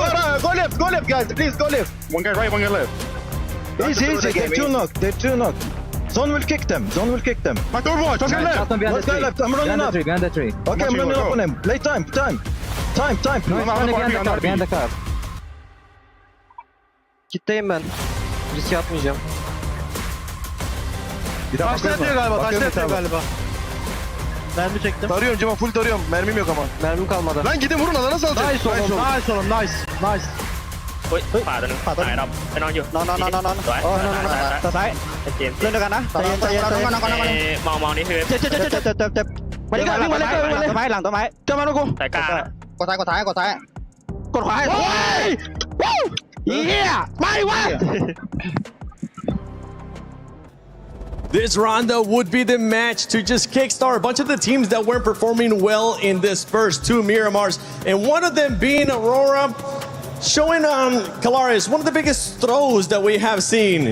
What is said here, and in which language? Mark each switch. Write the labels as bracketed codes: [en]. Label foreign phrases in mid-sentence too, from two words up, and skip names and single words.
[en] Go left, guys. Please, go left. One guy right, one guy left. Easy. They're 2 knocked. Zone will kick them. Back to Overwatch. Just left. One guy left. I'm running up. Behind the tree. Okay, I'm running up on him. Play time. No, behind the car. [tr] Kitleyim ben. Risk atmayacağım. Taşla yatıyor galiba. Mermi çektim. Tarıyorum Cema, full tarıyorum. Mermim yok ama. Mermim kalmadı. Lan gidin vurun alana salacak. Nice oğlum. Nice. [th] เฮ้ยขวาตัวนึงตายเราไปนอนอยู่ นอน สวย ต่อซ้าย เจมส์ เล่นด้วยกันนะใจเย็น มองนี่คือ เจ็บไปเลยวิ่งมาเลยต้นไม้หลังต้นไม้เจอมาลูกกู สายกลาง กดซ้ายกดขวาให้โอ้ยเฮียไม่วะ [en] This rondo would be the match to just kickstart a bunch of the teams that weren't performing well in this first 2 Miramars, and one of them being Aurora, showing Kalaris one of the biggest throws that we have seen.